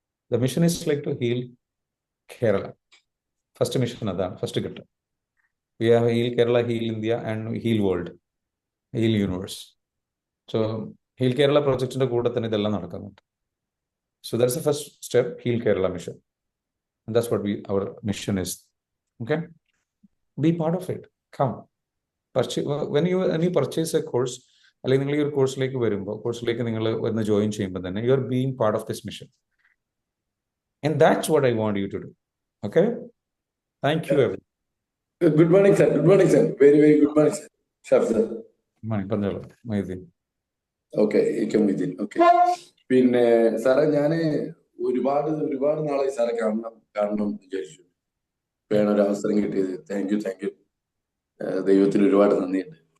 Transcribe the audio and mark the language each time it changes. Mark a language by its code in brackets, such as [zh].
[en] The mission is like to heal Kerala. [ml] First mission അതാണ്, first ഘട്ടം. [en] We have heal Kerala, heal India and heal world, heal universe. [ml] So heal Kerala പ്രോജക്റ്റിന്റെ കൂടെ തന്നെ ഇതെല്ലാം നടക്കുന്നുണ്ട്. [en] so that's the first step, [ml] heal Kerala mission. [en] And that's what our mission is. Okay, be part of it. Come, when you purchase a course, [ml] അല്ലെങ്കിൽ നിങ്ങൾ ഈ ഒരു കോഴ്സിലേക്ക് വരുമ്പോൾ, കോഴ്സിലേക്ക് നിങ്ങൾ വന്ന് ജോയിൻ ചെയ്യുമ്പോൾ തന്നെ [en] you are being part of this mission, and that's what I want you to do. Okay, thank you everyone. Good morning sir. Good morning sir. Very very good morning sir. Shaf sir. Good morning. [ml] പറഞ്ഞോളൂ [en] Moideen. Okay, Moideen. [ml] Okay, പിന്നെ സാറേ ഞാൻ ഒരുപാട് നാളായി സാറെ കാണണം വിചാരിച്ചു. വേണൊരു അവസരം കിട്ടിയത്. [en] Thank you. [ml] ദൈവത്തിന് ഒരുപാട് നന്ദിയുണ്ട്.